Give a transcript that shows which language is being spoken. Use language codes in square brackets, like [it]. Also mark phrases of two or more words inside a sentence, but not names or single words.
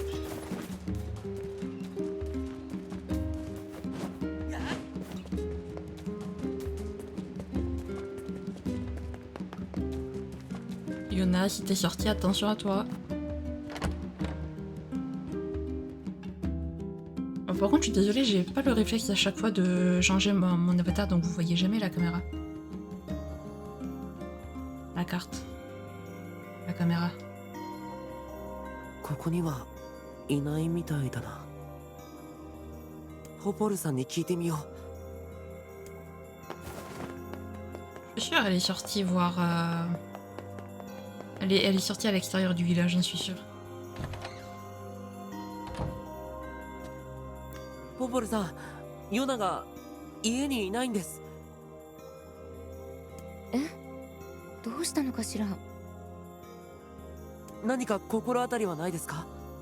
[fr] Yona, si t'es sorti, attention à toi. Oh, par contre, je suis désolée, j'ai pas le réflexe à chaque fois de changer mon avatar, donc vous voyez jamais la caméra. La carte. La caméra. [ja] ここにはいないみたいだな。ポポルさんに聞いてみよう。 [fr] Je suis sûre, elle est sortie voir. Elle est sortie à l'extérieur du village, j'en suis sûre. [ja] ポポルさん、ヨナが家にいないんです。どうしたのかしら。何か心当たりはないですか？